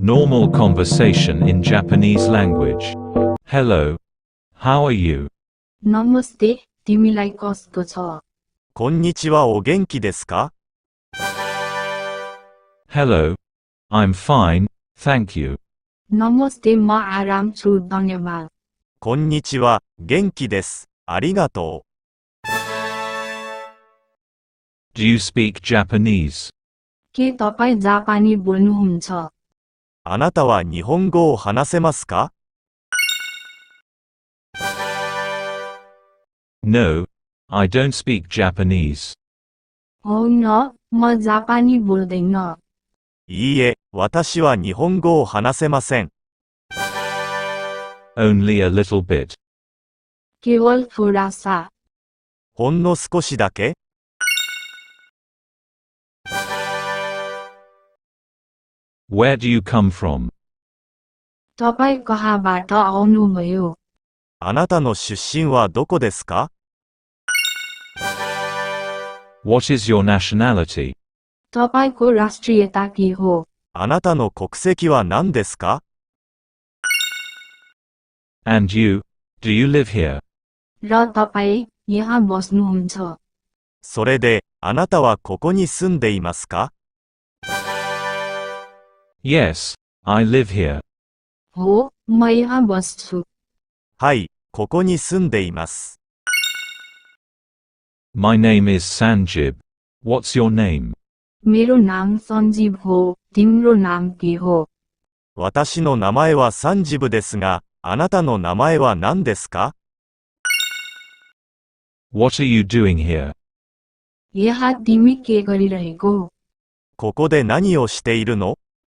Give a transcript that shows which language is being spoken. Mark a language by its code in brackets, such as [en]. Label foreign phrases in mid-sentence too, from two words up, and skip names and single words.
[en] Normal conversation in Japanese language. Hello. How are you? [ne] नमस्ते, तिमीलाई कस्तो छ? [ja] こんにちは、お元気ですか? [en] Hello. I'm fine, thank you. [ne] नमस्ते, म आराम छु, धन्यवाद. [ja] こんにちは、元気です。ありがとう。 [en] Do you speak Japanese? [ne] के तपाईँ जापानी बोल्नुहुन्छ? [ja] あなたは日本語を話せますか? [en] No, I don't speak Japanese. [ne] होइन, म जापानी बोल्दैन. [ja] いいえ、私は日本語を話せません。 [en] Only a little bit. [hi] केवल थोडा सा. [ja] ほんの少しだけ? [en] Where do you come from? [ne] तपाईँ कहाँबाट आउनुभयो? [ja] あなたの出身はどこですか? [en] What is your nationality? [ne] तपाईको राष्ट्रियता के हो? [ja] あなたの国籍は何ですか? [en] And you, do you live here? [ne] र तपाईँ यहाँ बस्नुहुन्छ? [ja] それで、あなたはここに住んでいますか? [en] Yes, I live here. [ne] हो, म यहाँ बस्छु. [ja] はい、ここに住んでいます。 [en] My name is Sanjib. What's your name? [ne] मेरो नाम सञ्जीव हो, तिम्रो नाम के हो? [ja] 私の名前はサンジブですが、あなたの名前は何ですか? [en] What are you doing here? [ne] यहाँ तिमी के गरिरहेको? [ja] ここで何をしているの?